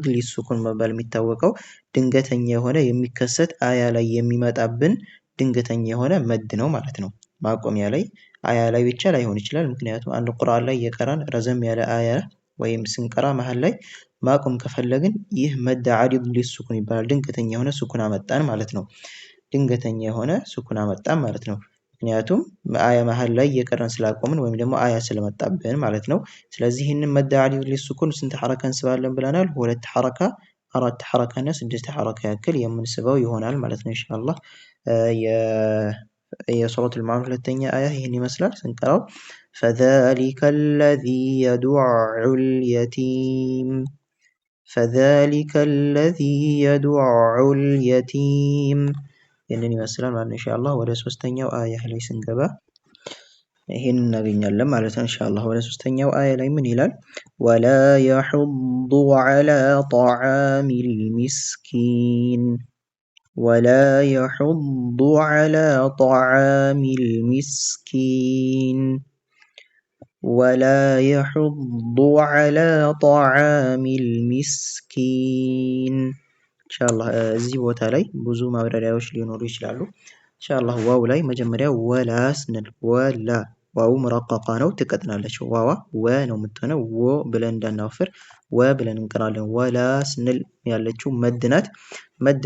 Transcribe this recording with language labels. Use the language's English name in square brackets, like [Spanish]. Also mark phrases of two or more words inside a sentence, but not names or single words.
[Amharic] ሊሱኩን መባል የሚታወቀው ድንገተኛ የሆነ የሚከሰት አያ ላይ የሚመጣብን ድንገተኛ የሆነ መድ ነው ማለት ነው። ማቆሚያ ላይ አያ ላይ ብቻ ላይሆን ይችላል። ምክንያቱም አንድ ቁርአን ላይ የቀራን ረዘም ያለ አያ ወይም ስንቀራ መሃል ላይ ማቆም ከፈለግን ይህ [Arabic] مد عارض للسكون [Amharic] ይባላል። ድንገተኛ የሆነ ሱኩን አመጣን ማለት ነው። ድንገተኛ የሆነ ሱኩን አመጣን ማለት ነው። ምክንያቱም አያ መሃል ላይ የቀረን ስላቆምን ወይም ደግሞ አያ ስለመጣብን ማለት ነው። ስለዚህ ይህንን [Arabic] مد عارض للسكون [Amharic] ስንት ሐረካ እንስባለን ብለናል? 2 ሐረካ 4 ሐረካ እና 6 ሐረካ ያክል የምንስበው ይሆናል ማለት ነው [Arabic] إن شاء الله። [Amharic] የሱረቱል ማዑን ሁለተኛ አያ ይህን ይመስላል ስንቀራው [Arabic] فذلك الذي يدع اليتيم فذلك الذي يدع اليتيم [Amharic] ይህንን ይመስላል ማለት ነው። [Arabic] إن شاء الله [Amharic] ወደ ሶስተኛው አያ ላይ ስንገባ ይሄን እናገኛለን ማለት ነው። [Arabic] إن شاء الله [Amharic] ወደ ሶስተኛው አያ ላይ ምን ይላል? [Arabic] ولا يحض على طعام المسكين ولا يحض على طعام المسكين ولا يحض على طعام المسكين إن شاء الله [Amharic] እዚህ ቦታ ላይ ብዙ ማብራሪያዎች ሊኖሩ ይችላሉ። [Arabic] إن شاء الله [Amharic] ዋው ላይ መጀመሪያ ወላ ስንል ወላ ዋው መረቀቃ ነው ትቀጥናለች። ዋዋ ወ ነው የምትሆነው ወ ብለን እንዳናወፍር ወ ብለን እንቀራለን። ወላ ስንል ያለችው መድ ናት። መድ